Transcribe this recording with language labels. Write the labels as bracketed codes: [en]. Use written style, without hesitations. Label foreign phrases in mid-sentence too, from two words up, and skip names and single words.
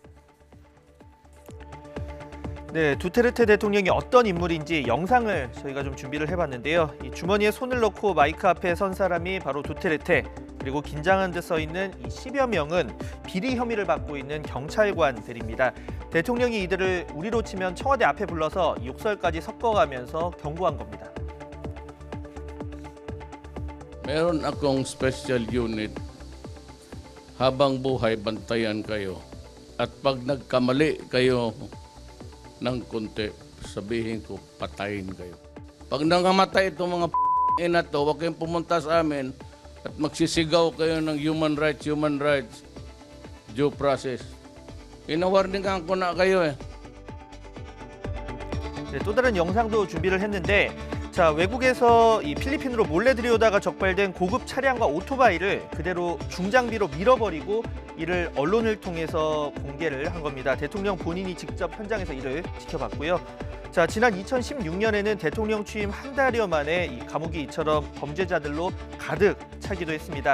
[ko] 네, 두테르테 대통령이 어떤 인물인지 영상을 저희가 좀 준비를 해봤는데요. 이 주머니에 손을 넣고 마이크 앞에 선 사람이 바로 두테르테, 그리고 긴장한 듯 서 있는 이 10여 명은 비리 혐의를 받고 있는 경찰관들입니다. 대통령이 이들을 우리로 치면 청와대 앞에 불러서 욕설까지 섞어가면서 경고한 겁니다. [tl] Meron akong [en] special unit. [tl] Habang buhay, bantayan kayo. At pag nagkamali kayo ng konti, sabihin ko, patayin kayo. Pag nangamatay itong mga ina to, huwag kayong pumunta sa amin at magsisigaw kayo ng [en] human rights, due process. [tl] Ina-warningan ko na kayo eh. [ko] 네, 또 다른 영상도 준비를 했는데 자, 외국에서 이 필리핀으로 몰래 들여오다가 적발된 고급 차량과 오토바이를 그대로 중장비로 밀어버리고 이를 언론을 통해서 공개를 한 겁니다. 대통령 본인이 직접 현장에서 이를 지켜봤고요. 자, 지난 2016년에는 대통령 취임 한 달여 만에 이 감옥이 이처럼 범죄자들로 가득 차기도 했습니다.